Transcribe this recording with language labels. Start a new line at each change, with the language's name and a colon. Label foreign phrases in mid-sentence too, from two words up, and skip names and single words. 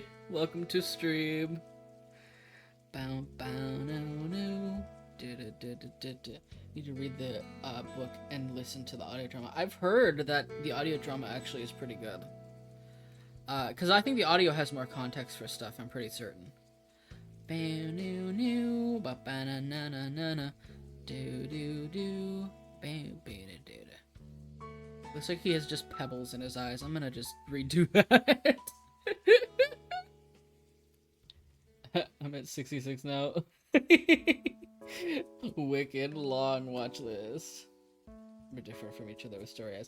English: Welcome to stream. Bow, bow, no, no. Need to read the book and listen to the audio drama. I've heard that the audio drama actually is pretty good. Because I think the audio has more context for stuff, I'm pretty certain. Bam, new, new, ba ba na na na na na, do do do, bam, ba da da da. Looks like he has just pebbles in his eyes. I'm gonna just redo that. I'm at 66 now. Wicked long watch list. We're different from each other with story eyes.